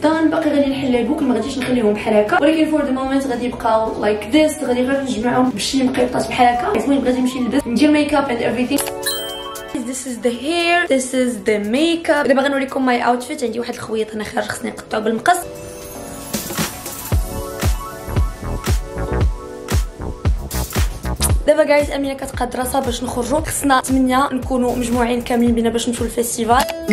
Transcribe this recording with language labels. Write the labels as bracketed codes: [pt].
[ar] باقي غادي نحل البوك، ما غاديش نخليهم بحال هكا، ولكن فور ذا مومنت غادي يبقاو لايك ذس. غادي غير نجمعهم بشي مقيطات بحال هكا. المهم غادي نمشي نلبس ندير ميك اب اند [en] everything. This is the hair, this is the makeup. [ar] دابا غنوريكم ماي اوتفيت. عندي واحد الخويط هنا خارج خصني نقطعو بالمقص. دابا جايز امينه كتقاد راسها باش نخرجوا. خصنا 8 نكونوا مجموعين كاملين بينا باش نمشيو للفيستيفال.